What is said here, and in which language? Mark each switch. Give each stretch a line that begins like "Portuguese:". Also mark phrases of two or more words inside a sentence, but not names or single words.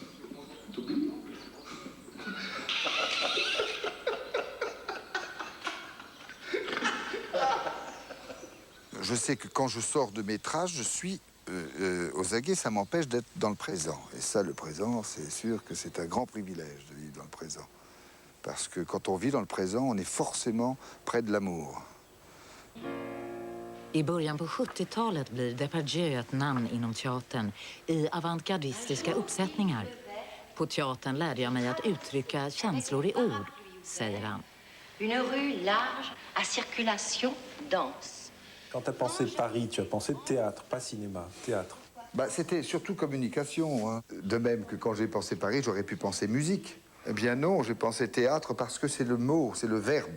French: Je sais que quand je sors de mes traces, je suis aux aguets, ça m'empêche d'être dans le présent. Et ça, le présent, c'est sûr que c'est un grand privilège de vivre dans le présent. Parce que quand on vit dans le présent, on est forcément près de l'amour.
Swedish: I början på 70-talet blir Depardieu ett namn inom teatern i avantgardistiska uppsättningar. På teatern lärde jag mig att uttrycka känslor i ord, säger han.
French: Une rue large à circulation dense. Quand tu as pensé Paris, tu as pensé théâtre, pas cinéma, théâtre. Bah, c'était surtout communication. Hein. De même que quand j'ai pensé Paris, j'aurais pu penser musique. Eh bien non, j'ai pensé théâtre parce que c'est le mot, c'est le verbe.